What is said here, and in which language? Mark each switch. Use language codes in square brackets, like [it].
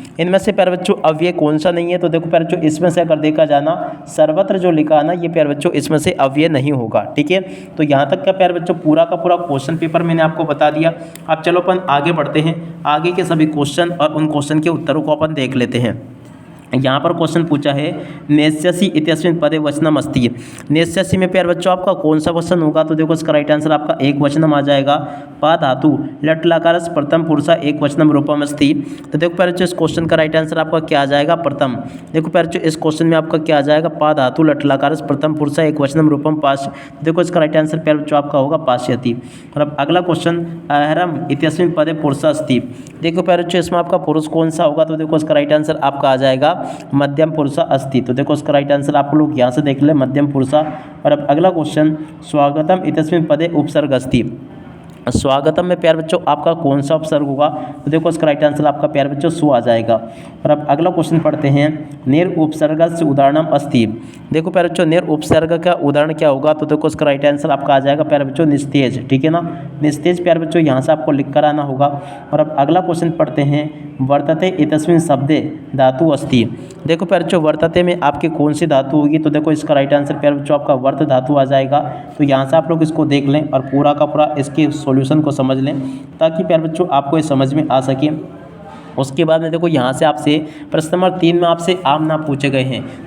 [hi] इनमें से प्यारे बच्चों अव्यय कौन सा नहीं है, तो देखो प्यारे बच्चों इसमें से अगर देखा जाना सर्वत्र जो लिखा है ना, ये प्यारे बच्चों इसमें से अव्यय नहीं होगा। ठीक है, तो यहाँ तक का प्यारे बच्चों पूरा का पूरा क्वेश्चन पेपर मैंने आपको बता दिया। अब चलो अपन आगे बढ़ते हैं। आगे के सभी क्वेश्चन और उन क्वेश्चन के उत्तरों को अपन देख लेते हैं। यहाँ पर क्वेश्चन पूछा है। [sa] नेष्यसि इत्यस्मिन् पदे वचनम अस्ति। [hi] नेष्यसि में प्यारे बच्चों आपका कौन सा वचन होगा, तो देखो इसका राइट आंसर आपका एक वचनम आ जाएगा। [sa] पा धातु लट लकारस्य प्रथम पुरुषा एक वचनम रूपम अस्ति। [hi] तो देखो प्यारे बच्चों, इस क्वेश्चन का राइट आंसर आपका क्या आ जाएगा, प्रथम। देखो प्यारे बच्चों, इस क्वेश्चन में आपका क्या आ जाएगा, [sa] पा धातु लट लकारस्य प्रथम पुरुषा एक वचनम रूपम पाश। [hi] देखो इसका राइट आंसर प्यारे बच्चों आपका होगा पाश्यति। और अब अगला क्वेश्चन। [sa] अहरम इत्यस्मिन् पदे पुरुष अस्ति। [hi] देखो प्यारे बच्चों, इसमें आपका पुरुष कौन सा होगा, तो देखो इसका राइट आंसर आपका आ जाएगा मध्यम पुरुषा अस्ति। तो देखो इसका राइट आंसर आप लोग यहाँ से देख ले, मध्यम पुरुषा। और अब अगला क्वेश्चन। [sa] स्वागतम इत्यस्मिन् पदे उपसर्ग अस्ति। [hi] स्वागतम में प्यारे बच्चों आपका कौन सा उपसर्ग होगा, तो देखो इसका राइट आंसर आपका प्यारे बच्चों सु आ जाएगा। और अब अगला क्वेश्चन पढ़ते हैं। [sa] निर उपसर्गस्य उदाहरणम अस्ति। [hi] देखो प्यारे बच्चों, निर उपसर्ग का उदाहरण क्या होगा, तो देखो इसका राइट आंसर आपका आ जाएगा प्यारे बच्चों निस्तेज। ठीक है ना, निस्तेज प्यारे बच्चों यहाँ से आपको लिख कर आना होगा। और अब अगला क्वेश्चन पढ़ते हैं। [sa] वर्तते इतस्मिन् शब्दे धातु अस्ति। [hi] देखो प्यारे बच्चों, वर्तते में आपकी कौन सी धातु होगी, तो देखो इसका राइट आंसर प्यारे बच्चों आपका वर्त धातु आ जाएगा। तो यहाँ से आप लोग इसको देख लें और पूरा का पूरा इसके सॉल्यूशन को समझ लें, ताकि प्यारे बच्चों आपको ये समझ में आ सके। उसके बाद में देखो यहाँ से आपसे प्रश्न नंबर 3 में आपसे आम नाम पूछे गए हैं।